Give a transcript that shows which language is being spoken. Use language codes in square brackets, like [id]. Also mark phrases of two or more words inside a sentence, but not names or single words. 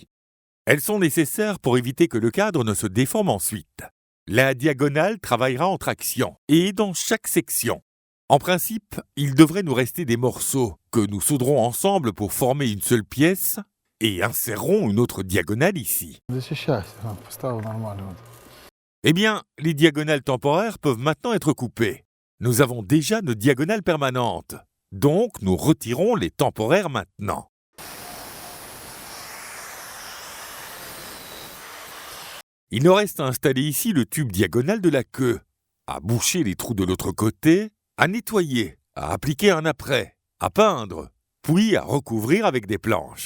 [fr] Elles sont nécessaires pour éviter que le cadre ne se déforme ensuite. La diagonale travaillera en traction et dans chaque section. En principe, il devrait nous rester des morceaux que nous solderons ensemble pour former une seule pièce et insérerons une autre diagonale ici. [ru] Защищайся, поставил нормально. [fr] Eh bien, les diagonales temporaires peuvent maintenant être coupées. Nous avons déjà nos diagonales permanentes, donc nous retirons les temporaires maintenant. Il nous reste à installer ici le tube diagonal de la queue, à boucher les trous de l'autre côté, à nettoyer, à appliquer un apprêt, à peindre, puis à recouvrir avec des planches.